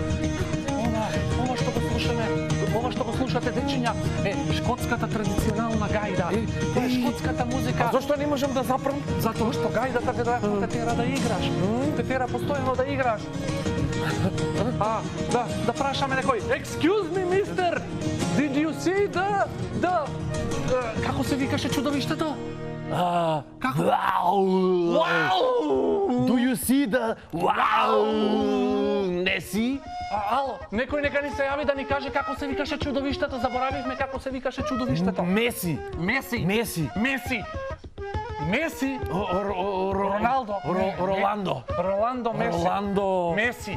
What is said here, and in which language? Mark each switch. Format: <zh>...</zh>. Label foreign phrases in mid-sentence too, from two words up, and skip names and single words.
<mk>Ова што го слушате, дечиња, е шкотската традиционална гајда. Тоа е шкотската музика. А зашто не можам да запрам? Затоа што гајдата те тера да играш. Те тера постојано да играш. Да прашаме некој.</mk> <en>Excuse me, mister. Did you see the</en> <mk>како се викаше чудовиштето? Како?</mk> <en>Wow! Do you see the wow?</en> <mk>Не си? Ало, некој нека ни се јави да ни каже како се викаше чудовиштето. Заборавивме како се викаше чудовиштето. Меси. Роналдо. Роландо Меси.</mk>